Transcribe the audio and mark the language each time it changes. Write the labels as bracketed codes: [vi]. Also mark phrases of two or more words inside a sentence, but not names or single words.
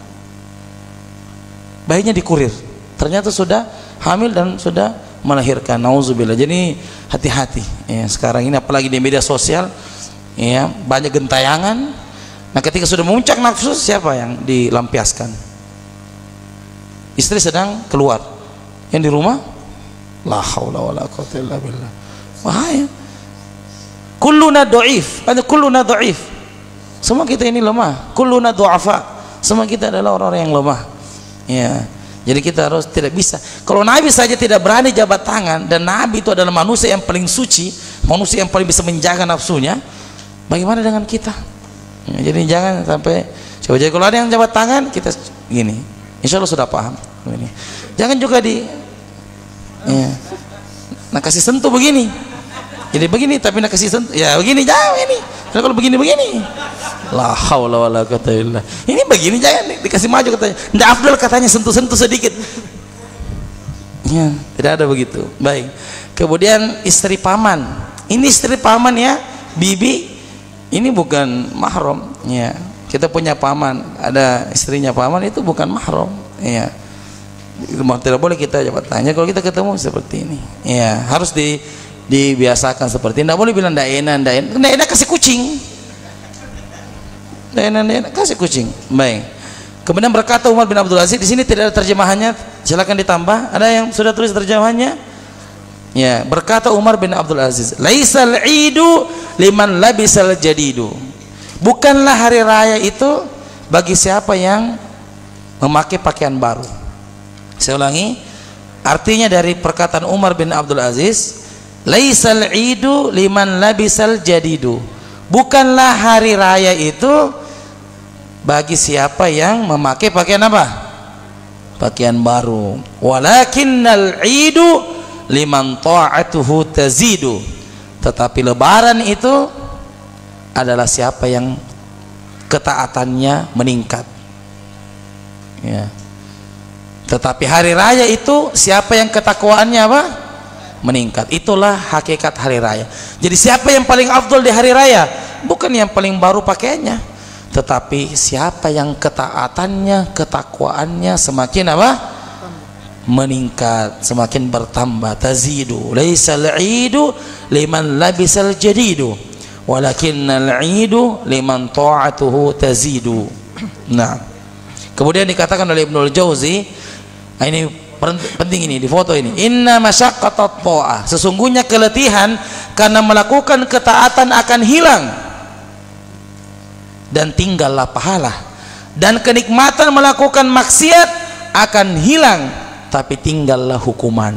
[id] Bayinya dikurir, ternyata sudah hamil dan sudah melahirkan, nauzubillah. Jadi hati-hati ya, sekarang ini apalagi di media sosial ya, banyak gentayangan. Nah, ketika sudah memuncak nafsu, siapa yang dilampiaskan? Istri sedang keluar, yang di rumah [ar] لا حول ولا قوة إلا بالله. [id] Bahaya. [ar] كلنا ضعيف، كلنا ضعيف. [id] Semua kita ini lemah, [ar] كلنا ضعفاء. [id] Semua kita adalah orang-orang yang lemah. Ya, jadi kita harus tidak bisa. Kalau Nabi saja tidak berani jabat tangan, dan Nabi itu adalah manusia yang paling suci, manusia yang paling bisa menjaga nafsunya, bagaimana dengan kita? Ya, jadi jangan sampai coba. Jadi kalau ada yang jabat tangan, kita gini, [ar] إن شاء الله [id] sudah paham. Ini. Jangan juga ya, nah kasih sentuh begini. Jadi begini, tapi nak kasih sentuh, ya begini, jangan ini. Kalau begini, [ar] لا حول ولا قوة إلا. [id] Ini begini, jangan dikasih maju katanya. Ndak afdal katanya sentuh-sentuh sedikit. Ya, tidak ada begitu. Baik. Kemudian istri paman. Ini istri paman ya, bibi. Ini bukan mahram. Ya. Kita punya paman, ada istrinya paman, itu bukan mahram. Ya. Tidak boleh kita jawab tanya kalau kita ketemu seperti ini. Ya, harus dibiasakan seperti ini. Tidak boleh bilang ndak enak kasih kucing. Ndak enak kasih kucing. Baik. Kemudian berkata Umar bin Abdul Aziz, di sini tidak ada terjemahannya, silakan ditambah. Ada yang sudah tulis terjemahannya? Ya, berkata Umar bin Abdul Aziz, [ar] "ليس العيد لمن لبس الجديد." [id] Bukanlah hari raya itu bagi siapa yang memakai pakaian baru. Saya ulangi, artinya dari perkataan Umar bin Abdul Aziz, [ar] ليس العيد لمن لبس الجديد. [id] Bukanlah hari raya itu bagi siapa yang memakai pakaian apa? Pakaian baru. [ar] ولكن العيد لمن طاعته تزيد. [id] Tetapi lebaran itu adalah siapa yang ketaatannya meningkat. Ya. Tetapi hari raya itu siapa yang ketakwaannya apa? Meningkat. Itulah hakikat hari raya. Jadi siapa yang paling afdol di hari raya? Bukan yang paling baru pakaiannya, tetapi siapa yang ketaatannya, ketakwaannya semakin apa? Meningkat, semakin bertambah. Tazidu. [ar] ليس العيد لمن لبس الجديد، ولكن العيد لمن طاعته تزيد. [id] Nah, kemudian dikatakan oleh Ibnul Jauzi, ini penting ini di foto ini, [ar] إن مشقة الطاعة, [id] sesungguhnya keletihan karena melakukan ketaatan akan hilang dan tinggallah pahala, dan kenikmatan melakukan maksiat akan hilang tapi tinggallah hukuman.